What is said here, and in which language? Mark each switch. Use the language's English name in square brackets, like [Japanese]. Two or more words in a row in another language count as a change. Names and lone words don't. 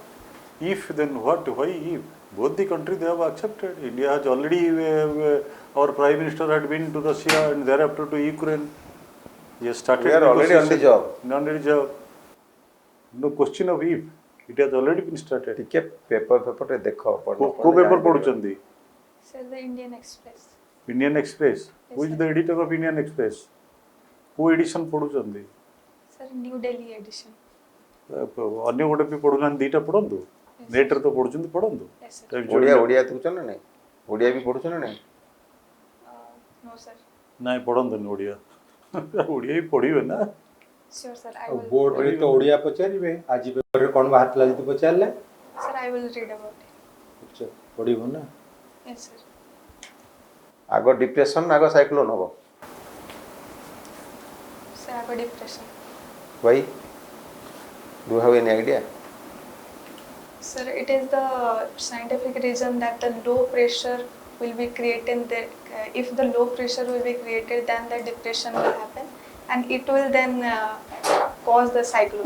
[English] If then what? Why if? Both the countries they have accepted. India has already, our Prime Minister had been to Russia and thereafter to Ukraine. He has started. We are already on the negotiation. job. On the job. No question of if. It has already been started. [Odia] ଟିକେ ପେପର ରେ ଦେଖ କୋ ପେପର ପଢୁଛନ୍ତି? [English] Sir, the Indian Express. Indian Express. Who is sir. the editor of Indian Express? Who edition ପଢୁଛନ୍ତି? Sir, New Delhi edition. [Odia] ଅନ୍ୟ ଗୋଟେ ବି ପଢୁନାହାନ୍ତି ଦିଟା ପଢନ୍ତୁ ନେଟରେ ତ ପଢୁଛନ୍ତି ପଢନ୍ତୁ [English] Yes, sir. [Odia] ଓଡ଼ିଆ ଦେଖୁଛ ନା ନାହିଁ ଓଡ଼ିଆ ବି ପଢୁଛ ନା ନାହିଁ [English] No, sir. [Odia] ନାଇଁ ପଢନ୍ତୁନି ଓଡ଼ିଆ ଓଡ଼ିଆ ବି ପଢିବେ ନା [English] Sure, sir. I will. [Odia] ବୋର୍ଡ ରେ ତ ଓଡ଼ିଆ ପଚାରିବେ ଆଜି ପେପର ରେ କଣ ବାହାରିଲା ଯଦି ପଚାରିଲେ [English] Sir, I will read about it. [Odia] ଅଚ୍ଛା ପଢିବ ନା [English] Yes, sir. [Odia] ଆଗ ଡିପ୍ରେସନ ଆଗ ସାଇକ୍ଲୋନ ହବ [English] Sir, I have a depression. why do you have any idea Sir, it is the scientific reason that the low pressure will be created. If the low pressure will be created, then the depression will happen, and it will then cause the cyclone.